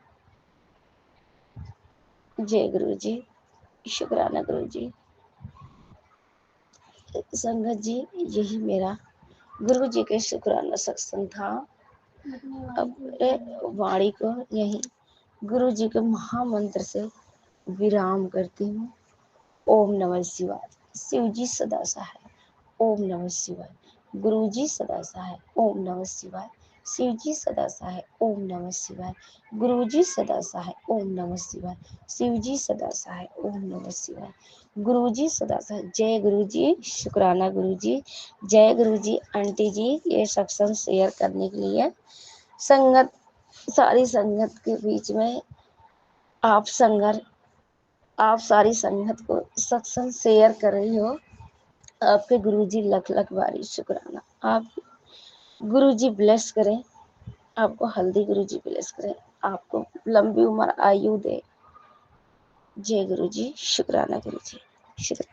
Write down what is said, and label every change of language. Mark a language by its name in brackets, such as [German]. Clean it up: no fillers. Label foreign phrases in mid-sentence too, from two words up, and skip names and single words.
[Hindi] जय गुरु जी, शुकराना गुरु जी. संगत जी यही मेरा गुरु जी के शुकराना सत्संग था. अब वाड़ी को यही गुरु जी के महा मंत्र से विराम करती हूँ. ओम नमः शिवाय, शिव जी सदा सहाय, ओम नमः शिवाय, गुरु जी सदा सहाय, ओम नमः शिवाय, शिव जी सदा सहाय, ओम नमः शिवाय, गुरु जी सदा सहाय, ओम नमः शिवाय, शिव जी सदा सहाय, ओम नमः शिवाय, गुरु जी सदा सहाय. जय गुरु जी, शुकराना गुरु जी, जय गुरु जी. आंटी जी ये सकसन शेयर करने के लिए संगत, सारी संगत के बीच में आप संगर आप सारी संगत को सत्संग शेयर कर रही हो। आपके गुरुजी लख लख बारी शुक्राना। आप गुरुजी ब्लेस करें, आपको हल्दी गुरुजी ब्लेस करें, आपको लंबी उम्र आयु दे। जय गुरुजी, शुक्राना गुरुजी, शुक्राना।